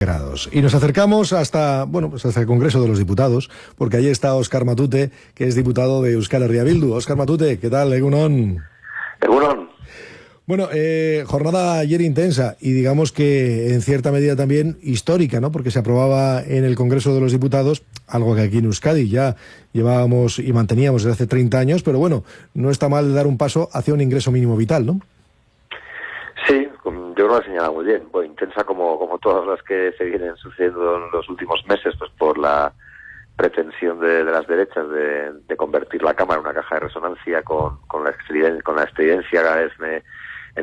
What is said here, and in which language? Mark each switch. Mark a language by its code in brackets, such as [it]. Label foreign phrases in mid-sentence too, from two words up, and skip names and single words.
[es] Grados. Y nos acercamos hasta el Congreso de los Diputados, porque allí está Óscar Matute, que es diputado de Euskal Herria Bildu. Óscar Matute, ¿qué tal? [eu] Egunon. Egunon. [es] Bueno, jornada ayer intensa y digamos que en cierta medida también histórica, ¿no? Porque se aprobaba en el Congreso de los Diputados algo que aquí en Euskadi ya llevábamos y manteníamos desde hace 30 años, pero bueno, no está mal dar un paso hacia un ingreso mínimo vital, ¿no? Sí, yo creo que lo ha señalado muy bien. Bueno, intensa como todas las que se vienen sucediendo en los últimos meses, pues por la pretensión de las derechas de convertir la Cámara en una caja de resonancia con la excedencia cada vez en